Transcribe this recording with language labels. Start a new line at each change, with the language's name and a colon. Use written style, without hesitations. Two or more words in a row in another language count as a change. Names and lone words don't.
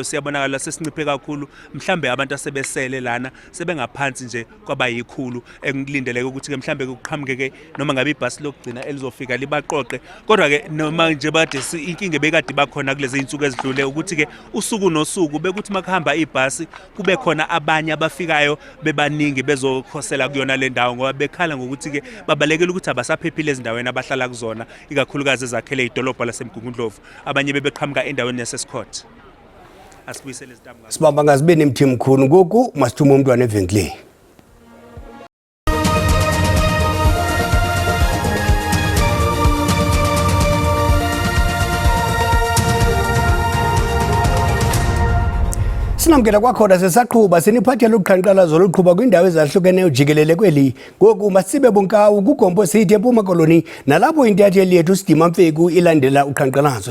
Zulu: siyabonakala sesinciphe kakhulu mhlambe abantu asebesele lana sebengaphansi nje kwabayikhulu ekulindeleke ukuthi ke mhlambe kuqhamuke noma ngabe ibhasi lokugcina elizofika libaqoqe kodwa ke noma nje bade inkinga bekade bakhona kulezi insuku ezidlule ukuthi ke usuku nosuku bekuthi makuhamba ibhasi kube khona abanye abafikayo bebaningi bezokhosela kuyona le ndawo ngoba bekhala ngokuthi ke babalekela ukuthi abasaphephile ezindaweni abahlala kuzona ikakhulukazi ezakhele idolobha laseMgungundlovu abanye bebeqhamuka endaweni yaseScott.
Xhosa: Asibuyisele izitambo. Sibamba ngazibeni mthimkhulu ngoku masithuma umntwana evenkileni. Sinamkela kwakhona sesaqhuba siniphathela uqhankqalazo oluqhuba kwindawo ezahlukeneyo jikelele kweli ngoku masibe bunkawu kuGompo City eMpuma Koloni nalapho intatheli yethu Sidima Mfeku ilandela uqhankqalazo.